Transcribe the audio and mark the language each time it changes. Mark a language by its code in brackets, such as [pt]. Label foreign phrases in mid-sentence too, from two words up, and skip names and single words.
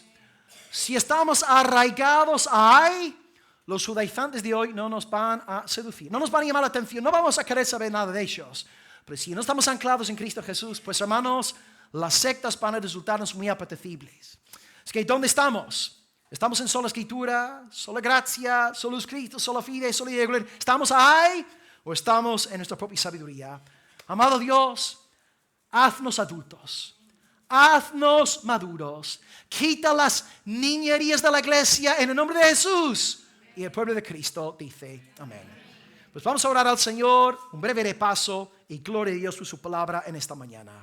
[es] Si estamos arraigados ahí, los judaizantes de hoy no nos van a seducir, no nos van a llamar la atención, no vamos a querer saber nada de ellos. Pero si no estamos anclados en Cristo Jesús, pues hermanos, las sectas van a resultarnos muy apetecibles. Es que ¿dónde estamos? ¿Estamos en sola escritura, sola gracia, [la] solus Cristo, sola fide, sola gloria? [es] ¿Estamos ahí o estamos en nuestra propia sabiduría? Amado Dios, haznos adultos. Haznos maduros. Quita las niñerías de la iglesia en el nombre de Jesús. Y el pueblo de Cristo dice amén. Pues vamos a orar al Señor, un breve repaso y gloria a Dios por su palabra en esta mañana.